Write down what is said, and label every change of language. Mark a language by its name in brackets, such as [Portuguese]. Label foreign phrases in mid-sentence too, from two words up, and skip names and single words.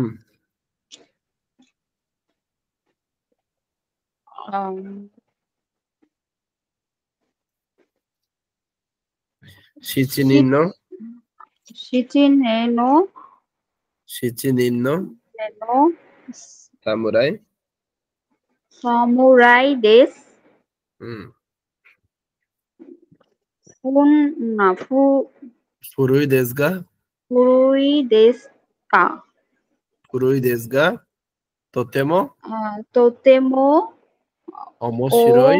[Japanese] Um, শিচিনিন্ন, Shichi শিচিনিন্ন no সামুরাই। 侍です. ふん、古いですが, 古いですか? 古いですがとても Totemo অমশিরোই